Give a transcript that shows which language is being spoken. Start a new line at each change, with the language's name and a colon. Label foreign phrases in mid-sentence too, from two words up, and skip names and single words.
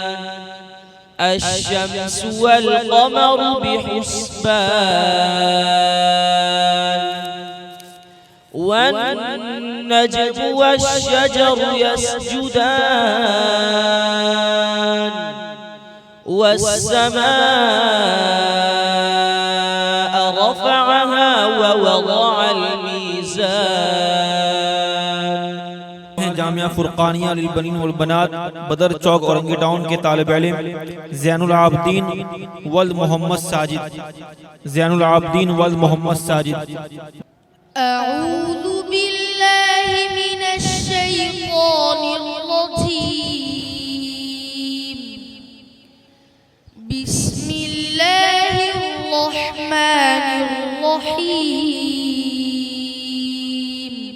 Arabic: الشمس والقمر بحسبان والنجم والشجر يسجدان والسماء رفعها ووضع الميزان.
Urdu: جامعہ فرقانیہ للبنین ول بنات بدر چوک اورنگی ٹاؤن کے طالب علم زین العابدین ول محمد ساجد، زین العابدین ول محمد ساجد.
Arabic: أعوذ بالله من الشيطان الرجيم. بسم الله الرحمن الرحيم.